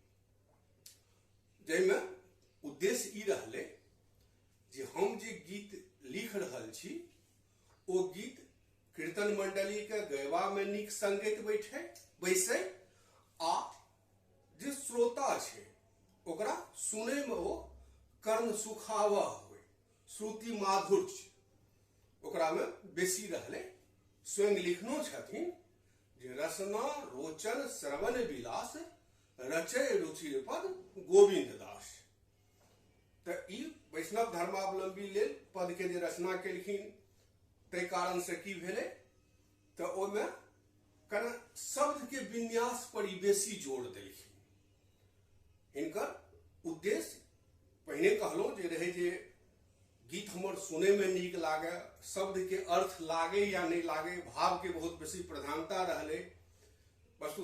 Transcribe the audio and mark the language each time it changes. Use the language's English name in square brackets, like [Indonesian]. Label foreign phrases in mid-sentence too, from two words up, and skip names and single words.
[Maithili] जैमे उद्देश्य ई रहले जे हम जे गीत लिख रहल छी ओ गीत कीर्तन मंडली के गयबा में नीक संगत बैसे आ जे श्रोता छे ओकरा सुने में ओ कर्ण सुखावह होय, श्रुति माधुर्य ओकरा में बेसी रहले। स्वयं लिखनो छथिन जे रसना रोचन श्रवण विलास रचय रुचिर पद गोविंद दास। तो ई वैष्णव धर्मावलंबी लेल पद के जे रचना केलखिन तै कारण से की भेले तो ओमे कने शब्द के विन्यास पर ई बेसी जोर देलखिन। हिनकर उद्देश्य पहिने कहलो जे रहे जे गीत हमर सुने में नीक लागे, शब्द के अर्थ लागे या नहीं लागे, भाव के बहुत बेसी प्रधानता रहले।